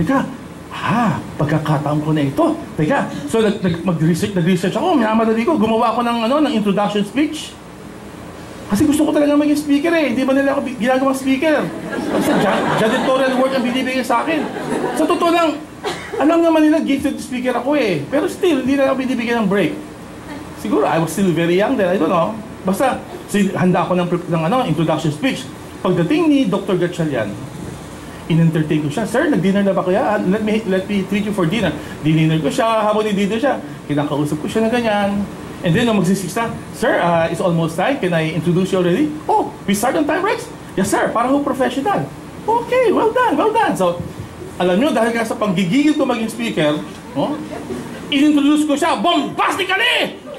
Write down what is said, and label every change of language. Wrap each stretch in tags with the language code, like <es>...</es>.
<tl>Teka, pagkakataon ko na ito. Teka, so nag-research ako, minamadali ko, gumawa ako ng introduction speech. Kasi gusto ko talaga maging speaker eh. Hindi ba nila ako ginagawang speaker? Kasi janitorial work ang binibigay sa akin. Sa totoo lang, alam naman nila gifted speaker ako eh. Pero still, hindi na ako binibigyan ng break.</tl> <en>Siguro, I was still very young then, I don't know.</en> <tl>Basta, handa ako ng introduction speech. Pagdating ni Dr. Gatchalian, in-entertain ko siya. Sir, nag-dinner na ba kaya?</tl> <en>Let me treat you for dinner.</en> <tl>Dinner ko siya, habang ni-dinner siya, kinakausap ko siya na ganyan.</tl> <en>And then,</en> <tl>nung magsisix na,</tl> <en>Sir, it's almost time. Can I introduce you already? Oh, we start on time, Rex? Yes, sir. Parang professional. Okay, well done, well done.</en> <tl>So, alam nyo, dahil sa panggigigil ko maging speaker, in-introduce ko siya bombastically!</tl>